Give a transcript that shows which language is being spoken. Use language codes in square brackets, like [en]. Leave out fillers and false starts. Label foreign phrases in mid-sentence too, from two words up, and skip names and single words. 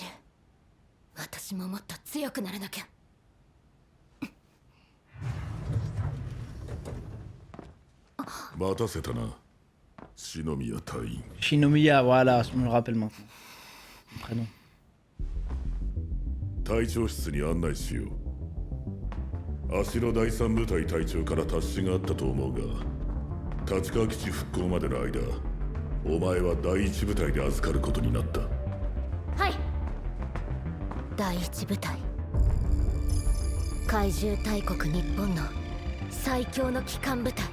[ja] 私ももっと強くならなきゃ。待たせたな、篠宮隊員。 [fr] Shinomiya, voilà, je me le rappelle maintenant. Son prénom. [ja] 隊長室に案内しよう。足の第三部隊隊長から達しがあったと思うが、立川基地復興までの間、お前は第一部隊で預かることになった。はい。第一部隊、怪獣大国日本の最強の機関部隊。